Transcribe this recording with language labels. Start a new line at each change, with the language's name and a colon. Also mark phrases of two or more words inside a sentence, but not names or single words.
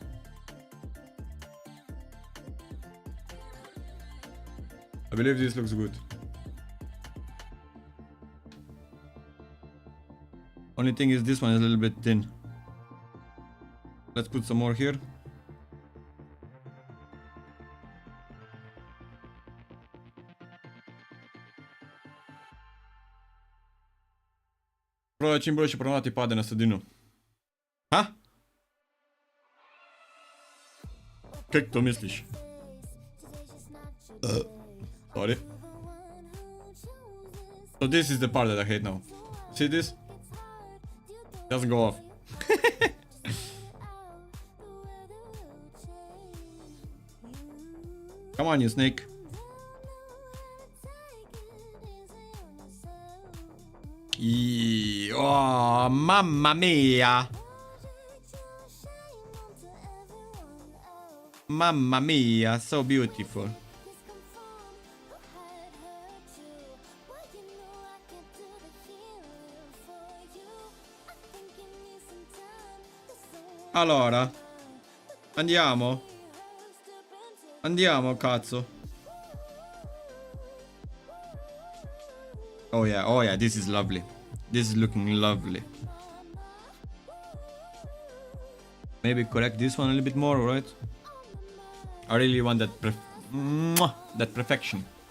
English: I believe this looks good. Only thing is this one is a little bit thin. Let's put some more here.
Croatian: Proba čim boljše poravnati pade na sredinu. Ha? Kako to misliš?
English: Sorry. So this is the part that I hate now. See this? Doesn't go off. Come on, you snake.
Italian: Oh, mamma mia. Mamma mia,
English: so beautiful.
Italian: Allora, andiamo. Andiamo, cazzo.
English: Oh yeah, this is lovely. This is looking lovely. Maybe correct this one a little bit more, right? I really want that that perfection.